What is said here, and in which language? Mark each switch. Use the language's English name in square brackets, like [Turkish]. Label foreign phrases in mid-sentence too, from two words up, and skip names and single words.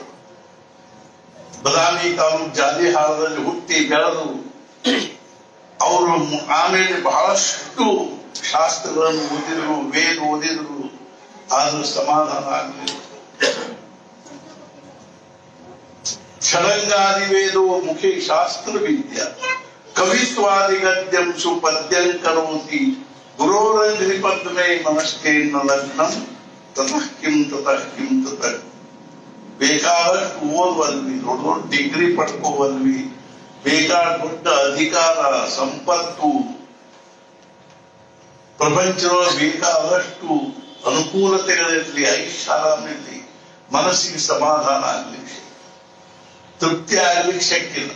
[Kannada] ಬದಾಮಿ ತಾಲೂಕು ಜಾಲಿಹಾರದಲ್ಲಿ ಹುಟ್ಟಿ ಬೆಳೆದು ಅವರು ಆಮೇಲೆ ಬಹಳಷ್ಟು ಶಾಸ್ತ್ರಗಳನ್ನು ಓದಿದ್ರು, ವೇದ ಓದಿದ್ರು. ಆದ್ರೂ ಸಮಾಧಾನ ಆಗಲಿಲ್ಲ. [Sanskrit] ಷಡಂಗಾದಿ ವೇದೋ ಮುಖೇ ಶಾಸ್ತ್ರ ವಿದ್ಯಾ ಕವಿತ್ವಾದಿ ಗದ್ಯಂ ಸುಪದ್ಯಂ ಕರೋತಿ ಗುರೋರಂಗ್ರಿ ಪದ್ಮೇ ಮನಸ್ಕೇನ ಲಗ್ನಂ ತತಃ ಕಿಂ ತತಃ ಕಿಂ ತತಃ. [Kannada] ಬೇಕಾದಷ್ಟು ಓದುವಲ್ವಿ, ದೊಡ್ಡ ದೊಡ್ಡ ಡಿಗ್ರಿ ಪಡ್ಕೋವಲ್ವಿ, ಬೇಕಾದ ದೊಡ್ಡ ಅಧಿಕಾರ ಸಂಪತ್ತು, ಪ್ರಪಂಚದೊಳಗೆ ಬೇಕಾದಷ್ಟು ಅನುಕೂಲತೆಗಳಿರ್ಲಿ, ಐಷಾರಾಮಿರ್ಲಿ, ಮನಸ್ಸಿಗೆ ಸಮಾಧಾನ ಆಗ್ಲಿಕ್ಕೆ, ತೃಪ್ತಿ ಆಗ್ಲಿಕ್ಕೆ ಶಕ್ಯ ಇಲ್ಲ.